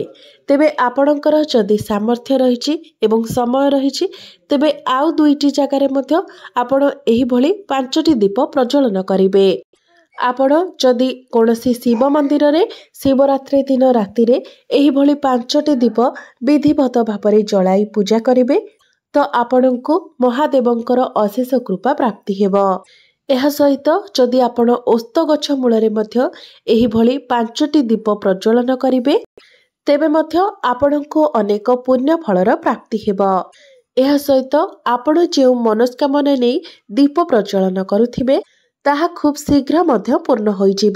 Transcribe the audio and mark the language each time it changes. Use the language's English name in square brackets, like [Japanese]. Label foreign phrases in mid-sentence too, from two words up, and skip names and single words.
[Odia] ତେବେ ଆପଣଙ୍କର ଯଦି ସାମର୍ଥ୍ୟ ରହିଛି ଏବଂ ସମୟ ରହିଛି ତେବେ ଆଉ 2ଟି ଜାଗାର ମଧ୍ୟ ଆପଣ ଏହି ଭଳି 5ଟି ଦୀପ ପ୍ରଜ୍ୱଳନ କରିବେ। ଆପଣ ଯଦି କୌଣସି ଶିବ ମନ୍ଦିର ରେ ଶିବରାତ୍ରି ଦିନ ରାତି ରେ ଏହି ଭଳି 5ଟି ଦୀପ ବିଧିବତ ଭାବରେ ଜଳାଇ ପୂଜା କରିବେ ତ ଆପଣଙ୍କୁ ମହାଦେବଙ୍କର ଅଶେଷ କୃପା ପ୍ରାପ୍ତି ହେବ। ଏହା ସହିତ ଯଦି ଆପଣ ଅଶ୍ୱତ୍ଥ ଗଛ ମୂଳରେ ମଧ୍ୟ ଏହି ଭଳି 5ଟି ଦୀପ ପ୍ରଜ୍ୱଳନ କରିବେ ତେବେ ମଧ୍ୟ ଆପଣଙ୍କୁ ଅନେକ ପୁଣ୍ୟ ଫଳର ପ୍ରାପ୍ତି ହେବ। ଏହା ସହିତ ଆପଣ ଯେ ମନସ୍କାମନା ନେଇ ଦୀପ ପ୍ରଜ୍ୱଳନ କରୁଥିବେ ତାହା ଖୁବ ଶୀଘ୍ର ମଧ୍ୟ ପୂର୍ଣ୍ଣ ହୋଇ ଯିବ।